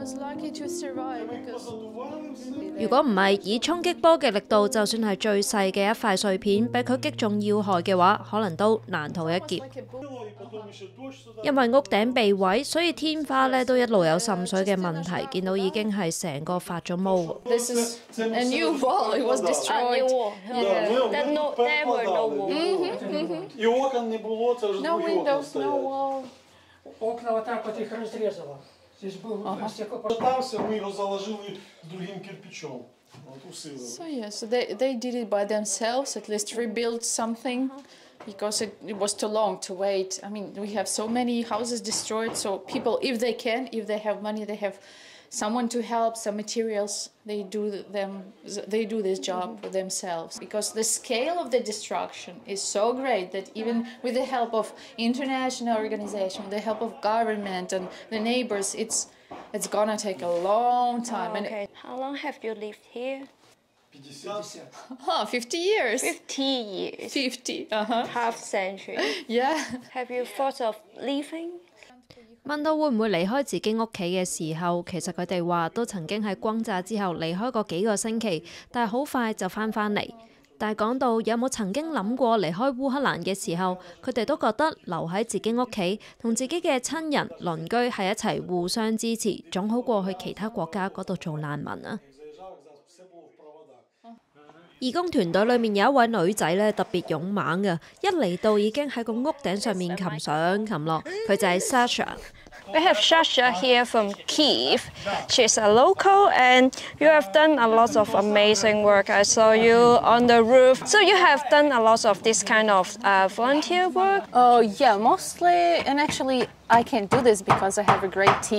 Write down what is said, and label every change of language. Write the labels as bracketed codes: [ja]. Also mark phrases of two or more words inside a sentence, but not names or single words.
[yue] 如果唔係以衝擊波嘅力度，就算係最細嘅一塊碎片，俾佢擊中要害嘅話，可能都難逃一劫。因為屋頂被毀，所以天花咧都一路有滲水嘅問題，見到已經係成個發咗毛。 [en] This is a new wall. It was destroyed. There were no walls. No windows, no wall. [ru] Окна вот так вот их разрезало. Здесь был стекло. Мы его заложили другим кирпичом. [en] So yeah, so they did it by themselves, at least rebuild something, because it was too long to wait. I mean, we have so many houses destroyed, so people, if they have money, they have someone to help, some materials, they do this job for themselves, because the scale of the destruction is so great that even with the help of international organizations, the help of government and the neighbors, it's gonna take a long time. Okay. How long have you lived here? 50 years. 50 years. 50. Half century. Yeah. Have you thought of leaving? [yue] 問到會唔會離開自己屋企嘅時候，其實佢哋話都曾經喺轟炸之後離開過幾個星期，但係好快就返嚟。但係講到有冇曾經諗過離開烏克蘭嘅時候，佢哋都覺得留喺自己屋企，同自己嘅親人鄰居係一齊互相支持，總好過去其他國家嗰度做難民啊！義工團隊裏面有一位女仔咧特別勇猛嘅，一嚟到已經喺個屋頂上面擒上擒落，佢就係 Sasha。We [en] have Sasha here from Kyiv. She's a local, and you have done a lot of amazing work. I saw you on the roof. So you have done a lot of this kind of volunteer work? Oh yeah, mostly, and actually I can do this because I have a great team.